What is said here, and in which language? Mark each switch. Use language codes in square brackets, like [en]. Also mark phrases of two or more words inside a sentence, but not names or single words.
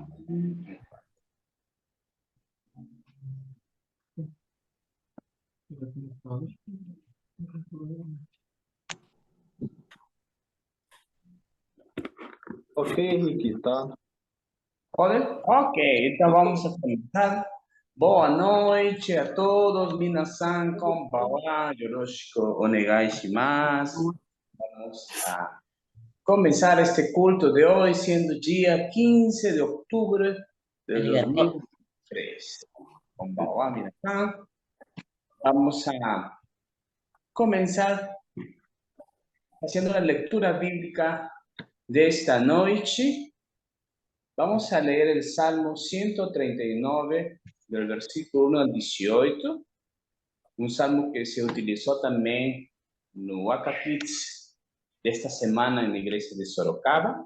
[pt] Ok, Henrique, tá? Ok, então vamos a começar. Boa noite a todos. [ja] みなさん、こんばんは、よろしくお願いします. [es] Vamos a comenzar este culto de hoy, siendo día 15 de octubre de 2003. [ja] こんばんは、みなさん. [es] Vamos a comenzar haciendo la lectura bíblica de esta noche. Vamos a leer el Salmo 139, del versículo 1 al 18, un salmo que se utilizó también en Waka Kids de esta semana en la iglesia de Sorocaba.